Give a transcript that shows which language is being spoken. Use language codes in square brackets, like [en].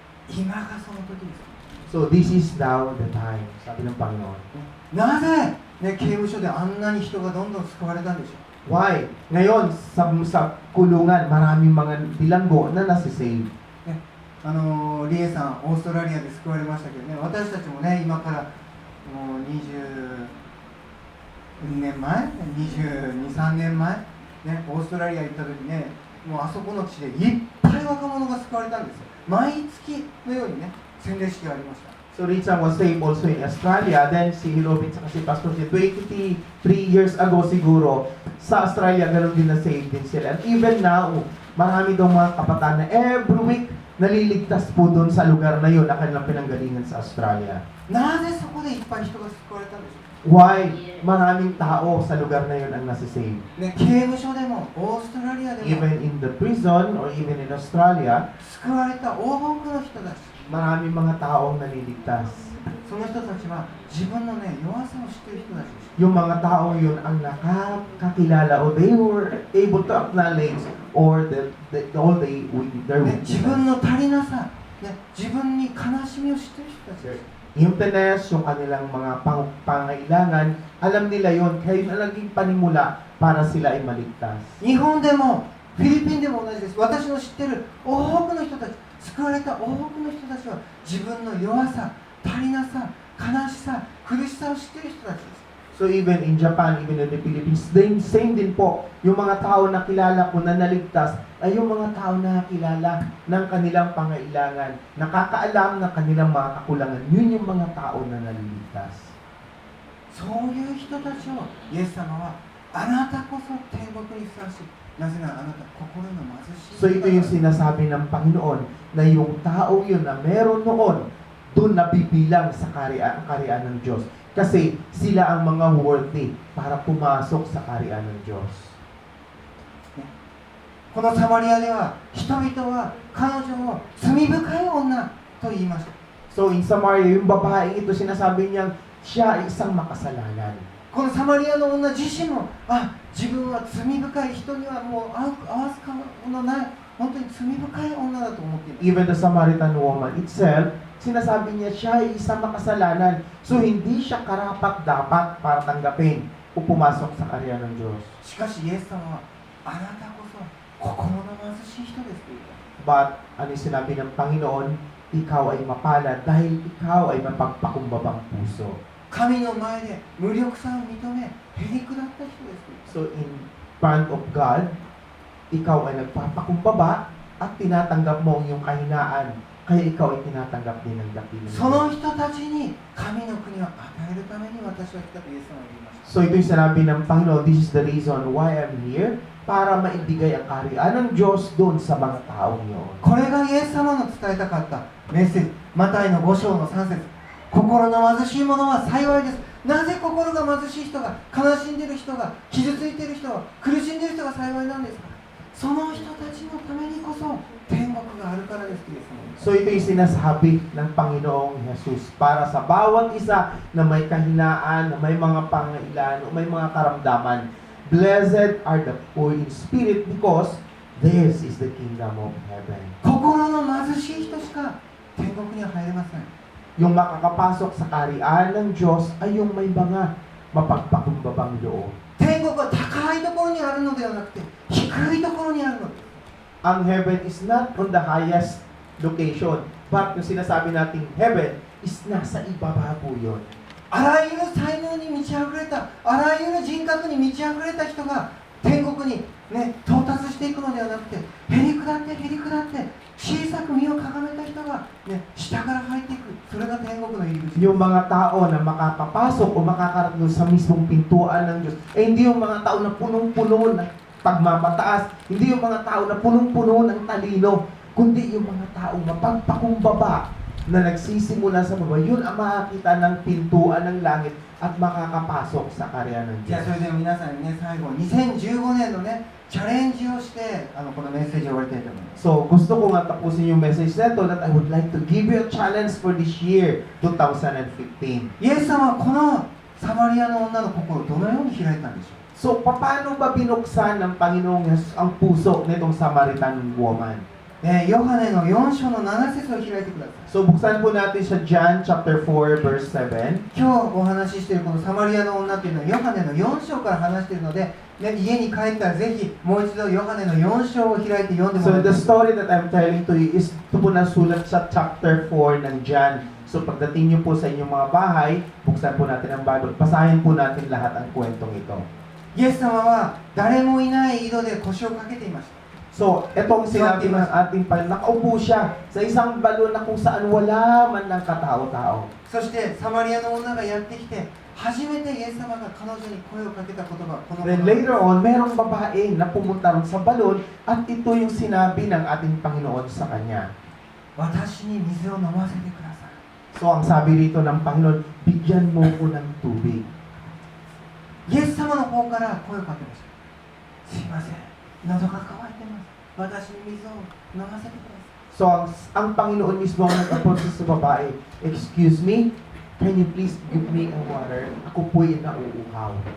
[ja] 今がその時です。 [en] So this is now the time, [tl] sabi ng Panginoon. [ja] なぜ、ね、刑務所であんなに人がどんどん救われたんでしょう。 [en] Why? [tl] Ngayon, sa kulungan, maraming mga bilanggo na nasisave. [ja] リエさん、オーストラリアで救われましたけどね、私たちもね、今からもう22年前、22、3年前、ね、オーストラリア行った時ね、もうあそこの地でいっぱい若者が救われたんですよ。毎月のようにね、洗礼式がありました。 [en] So Richard was saved also in Australia. [tl] Then si Hilobit sa kasi Pastor si 23 years ago siguro sa Australia ganun din na saved din sila. [en] And even now, [tl] marami daw mga kabataan na [en] every week [tl] naliligtas po doon sa lugar na yun na kanilang pinanggalingan sa Australia. [ja] なぜそこでいっぱい人が救われたんでしょ [en] Why? [tl] Maraming tao sa lugar na yun ang nasisave. [ja] う、ね、刑務所でもオーストラリアでも [en] Even in the prison or even in Australia, [ja] 救われた多くの人たち、 [tl] maraming mga taong naliligtas. [ja] その人たちは自分のね、弱さを知っている人たちでした。 [tl] Yung mga taong yun ang nakakakilala o [en] they were able to acknowledge or all they with their [ja] ね、自 [en] weakness. [ja] 分の足りなさ、ね、自分に悲しみを知っている人たちです。 [tl] Emptiness, yung kanilang mga pangailangan, alam nila yun, kaya yun ang naging panimula para sila ay maligtas. [ja] 日本でもフィリピンでも同じです。私の知ってる多くの人たち、救われた多くの人たちは自分の弱さ、足りなさ、悲しさ、苦しさを知っている人たちです。 [en] So even in Japan, even in the Philippines, [tl] same din po, yung mga tao na kilala ko na naligtas ay yung mga tao na kilala ng kanilang pangailangan, nakakaalam ng kanilang mga kakulangan. Yun yung mga tao na naliligtas. [ja] そういう人たちをイエス様はあなたこそ天国にふさわしい。なぜならあなた心の貧しい。 [tl] So ito yung sinasabi ng Panginoon na yung tao yun na meron noon, doon nabibilang sa karian ng Diyos. Kasi sila ang mga worthy para pumasok sa karian ng Diyos. [ja] このサマリアでは人々は彼女を罪深い女と言いました。 [en] So in Samaria, [tl] yung babaeng ito sinasabi niyang siya ay isang makasalanan. [ja] このサマリアの女自身も、あ、自分は罪深い、人にはもう合わす顔のない本当に罪深い女だと思っています。 [en] Even the Samaritan woman itself, [tl] sinasabi niya siya ay isang makasalanan. So hindi siya karapat-dapat para tanggapin o pumasok sa karya ng Diyos. [ja] しかしイエス様はあなたこそ心の貧しい人ですと言った。 [tl] But, ano yung sinabi ng Panginoon? Ikaw ay mapalad dahil ikaw ay mapagpakumbabang puso. [ja] 神の前で無力さを認め、へりくだった人です。 [tl] So, in front of God, ikaw ay nagpapakumbaba at tinatanggap mo ang iyong kahinaan. Kaya ikaw ay tinatanggap din ng dakilang. [ja] その人たちに神の国を与えるために私は来たとイエス様は言いました。 [tl] So, ito yung sinabi ng Panginoon, [en] this is the reason why I'm here, [tl] para maibigay ang kaharian ng Diyos doon sa mga taong yun. [ja] これがイエス様の伝えたかったメッセージ。マタイの5章の3節。心の貧しい者は幸いです。なぜ心が貧しい人が、悲しんでいる人が、傷ついている人が、苦しんでいる人が幸いなんですか。その人たちのためにこそ天国があるからです。イエス様。 [tl] So, ito yung sinasabi ng Panginoong Jesus para sa bawat isa na may kahinaan, na may mga pangailan, o may mga karamdaman. [en] Blessed are the poor in spirit because theirs is the kingdom of heaven. [ja] 心の貧しい人しか天国には入れません。 [tl] Yung makakapasok sa kaharian ng Diyos ay yung may mga mapagpakumbabang loob. [ja] 天国は高いところにあるのではなくて低いところにあるのです。 [en] Ang heaven is not on the highest location, but [tl] yung sinasabi nating [en] heaven is [tl] nasa ibaba po yun. [ja] あらゆる才能に満ち溢れた、あらゆる人格に満ち溢れた人が天国に、到達していくのではなくて、へりくだってへりくだって小さく身をかがめた人が、下から入っていく。それが天国の入り口。 [tl] Yung mga tao na makakapasok o makakarating sa mismong pintuan ng Diyos, hindi yung mga tao na punong-puno ng pagmamataas, hindi yung mga tao na punong-puno ng talino, kundi yung mga taong mapagpakumbaba na nagsisimula sa baba. Yun ang makakita ng pintuan ng langit at makakapasok sa kaharian ng [ja] じゃあ [tl] Diyos. [ja] それでは皆さんに最後2015年のチャレンジをしてこのメッセージを終わりたいと思います。 [en] So, [tl] gusto ko nga tapusin yung message na ito [en] that I would like to give you a challenge for this year, 2015. [ja] イエス様はこのサマリアの女の心をどのように開いたんでしょう。 [tl] So, paano ba binuksan ng Panginoong Jesus ang puso nitong Samaritan woman? [ja] ヨハネの4章の7節を開いてください。 [tl] So, buksan po natin sa [en] John chapter 4, verse 7. [ja] 今日お話ししているこのサマリアの女というのはヨハネの4章から話しているので、家に帰ったらぜひもう一度ヨハネの4章を開いて読んでも [en] So, [ja] らいた [en] the [ja] い。 [en] story that I'm telling to you is [tl] ito po nasulat sa [en] chapter 4 [tl] ng John. So, pagdating niyo po sa inyong mga bahay, buksan po natin ang Bible. Basahin po natin lahat ang kwentong ito. [ja] イエス様は誰もいない井戸で腰をかけていました。 [tl] So, itong sinabi ng ating Panginoon, nakaupo siya sa isang balon na kung saan wala man ng katao-tao. [ja] そしてサマリアの女がやってきて初めてイエス様が彼女に声をかけた言葉、この [en] Then [ja] 言葉 [en] later on, [tl] merong babae na pumunta ron sa balon at ito yung sinabi ng ating Panginoon sa kanya. [ja] 私に水を飲ませてください。 [tl] So, ang sabi rito ng Panginoon, bigyan mo ko ng tubig. [ja] イエス様の方から声をかけました。すいません、喉が渇いてます。私に水を飲ませてください。 [en] So, [tl] ang Panginoon mismo ang nag-approach sa babae, [en] excuse me, can you please give me a water? [tl] Ako po'y nauuhaw.